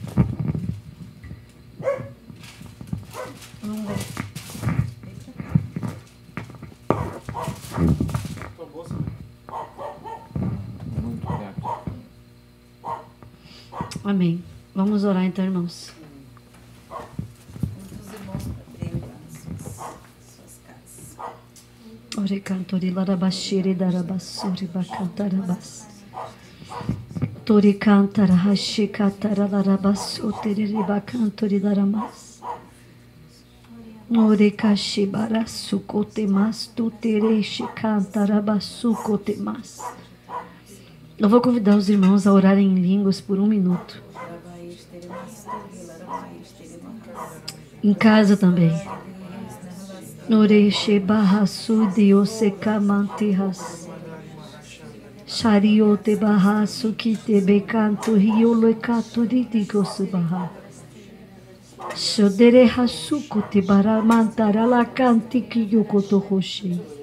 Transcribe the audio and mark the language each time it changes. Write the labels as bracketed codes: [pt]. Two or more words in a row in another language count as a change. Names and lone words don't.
[pt] Amém. Vamos orar então, irmãos. Os irmãos para Deus nas suas casas. Ore cantori larabashiri darabasuri bacantarabas. Tori cantara hashi catara larabasutiri bacantori daramas. Ore kashi barasu kotemas tutereshi cantarabasuko temas. Eu vou convidar os irmãos a orarem em línguas por 1 minuto. Em casa também. Oreche barrasu diose kamantihas. Shariote barrasu kite bekanto riolo kato didigosu barra. Shodere hasuku te baramantara la kanti kiyokoto hoshi.